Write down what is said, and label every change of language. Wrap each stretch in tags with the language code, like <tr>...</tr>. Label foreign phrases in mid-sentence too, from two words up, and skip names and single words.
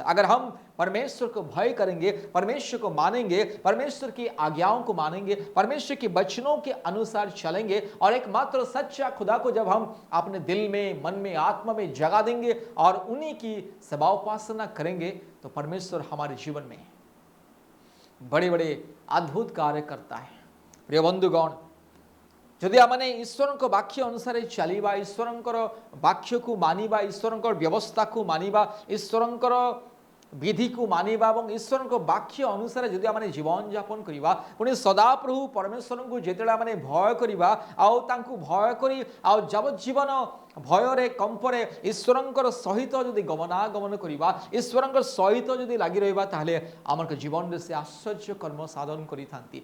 <hi>अगर हम परमेश्वर को भय करेंगे, परमेश्वर को मानेंगे, परमेश्वर की आज्ञाओं को मानेंगे, परमेश्वर के वचनों के अनुसार चलेंगे और एकमात्र सच्चा खुदा को जब हम अपने दिल में, मन में, आत्मा में जगा देंगे और उन्हीं की सेवा उपासना करेंगे, तो परमेश्वर हमारे जीवन में बड़े बड़े अद्भुत कार्य करता है. प्रिय बंधुगण,</hi> <or>যদি ଆମେ ଈଶ୍ୱରଙ୍କ ବାକ୍ୟ ଅନୁସାରେ ଚାଲିବା, ଈଶ୍ୱରଙ୍କର ବାକ୍ୟକୁ ମାନିବା, ଈଶ୍ୱରଙ୍କର ବ୍ୟବସ୍ଥାକୁ ମାନିବା, ଈଶ୍ୱରଙ୍କର ବିଧିକୁ ମାନିବା ଏବଂ ଈଶ୍ୱରଙ୍କ ବାକ୍ୟ ଅନୁସାରେ ଯଦି ଆମେ ଜୀବନଯାପନ କରିବା, ପୁଣି ସଦାପ୍ରଭୁ ପରମେଶ୍ୱରଙ୍କୁ ଯେତେବେଳେ ଆମେ ଭୟ କରିବା ଆଉ ତାଙ୍କୁ ଭୟ କରି ଆଉ ଯାବଜ୍ଜୀବନ ଭୟରେ କମ୍ପରେ ଈଶ୍ୱରଙ୍କର ସହିତ ଯଦି ଗମନାଗମନ କରିବା, ଈଶ୍ୱରଙ୍କ ସହିତ ଯଦି ଲାଗି ରହିବା, ତାହେଲେ ଆମର ଜୀବନରେ ସେ ଆଶ୍ଚର୍ଯ୍ୟ କର୍ମ ସାଧନ କରିଥାନ୍ତି.</or>